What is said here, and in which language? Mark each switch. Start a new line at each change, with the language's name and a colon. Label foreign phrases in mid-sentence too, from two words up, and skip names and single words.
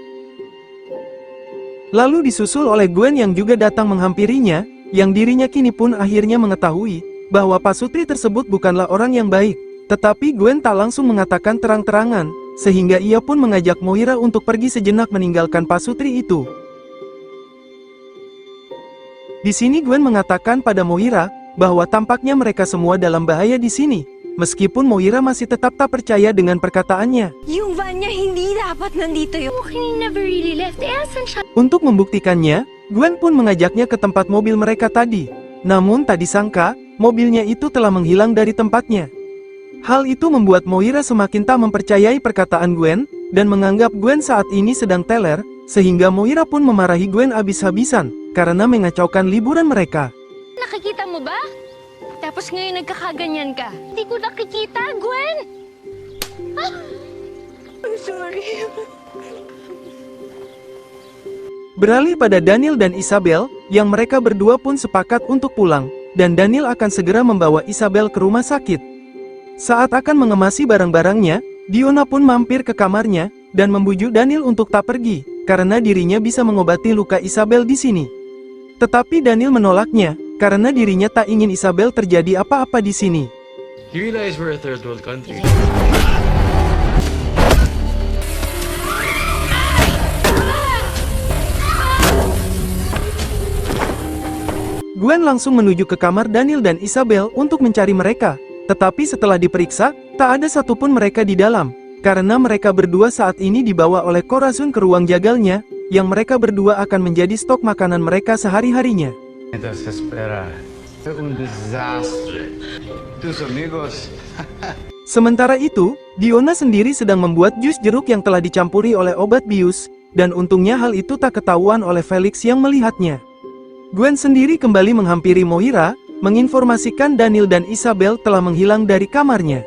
Indonesian: Lalu disusul oleh Gwen yang juga datang menghampirinya, yang dirinya kini pun akhirnya mengetahui bahwa pasutri tersebut bukanlah orang yang baik, tetapi Gwen tak langsung mengatakan terang-terangan, sehingga ia pun mengajak Moira untuk pergi sejenak meninggalkan pasutri itu. Di sini Gwen mengatakan pada Moira bahwa tampaknya mereka semua dalam bahaya di sini, meskipun Moira masih tetap tak percaya dengan perkataannya.
Filipino: Yung van niya hindi dapat nandito yung...
English: He never really left.
Filipino: Asan siya?
Indonesian: Untuk membuktikannya, Gwen pun mengajaknya ke tempat mobil mereka tadi. Namun tak disangka, mobilnya itu telah menghilang dari tempatnya. Hal itu membuat Moira semakin tak mempercayai perkataan Gwen, dan menganggap Gwen saat ini sedang teler, sehingga Moira pun memarahi Gwen habis-habisan, karena mengacaukan liburan mereka.
Filipino: Nakikita mo ba? Tapos ngayon nagkakaganyan ka. Hindi ko nakikita, Gwen! Ah!
English: I'm sorry.
Indonesian: Beralih pada Daniel dan Isabel, yang mereka berdua pun sepakat untuk pulang, dan Daniel akan segera membawa Isabel ke rumah sakit. Saat akan mengemasi barang-barangnya, Diona pun mampir ke kamarnya, dan membujuk Daniel untuk tak pergi, karena dirinya bisa mengobati luka Isabel di sini. Tetapi Daniel menolaknya, karena dirinya tak ingin Isabel terjadi apa-apa di sini.
English: You realize we're a third world country.
Indonesian: Gwen langsung menuju ke kamar Daniel dan Isabel untuk mencari mereka. Tetapi setelah diperiksa, tak ada satupun mereka di dalam. Karena mereka berdua saat ini dibawa oleh Corazon ke ruang jagalnya, yang mereka berdua akan menjadi stok makanan mereka sehari-harinya.
Spanish: Entonces espera. Un desastre. Tus amigos.
Indonesian: Sementara itu, Diona sendiri sedang membuat jus jeruk yang telah dicampuri oleh obat bius, dan untungnya hal itu tak ketahuan oleh Felix yang melihatnya. Gwen sendiri kembali menghampiri Moira, menginformasikan Daniel dan Isabel telah menghilang dari kamarnya.